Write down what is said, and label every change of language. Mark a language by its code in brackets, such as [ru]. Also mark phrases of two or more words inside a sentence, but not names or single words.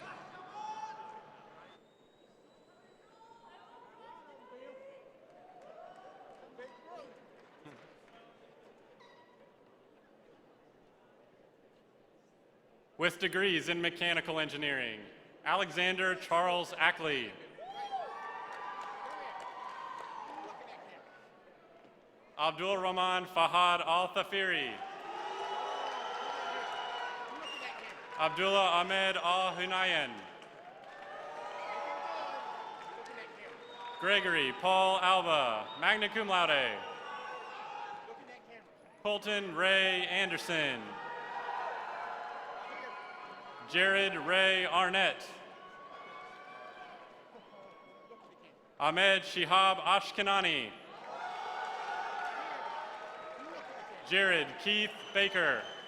[en] With degrees in mechanical engineering, Alexander Charles Ackley. Abdul Rahman Fahad Al-Thafiri. Abdullah Ahmed Al-Hunayan. Gregory Paul Alba, [la] magna cum laude. [en] Colton Ray Anderson. Jared Ray Arnett. Ahmed Shihab Ashkenani. Jared Keith Baker.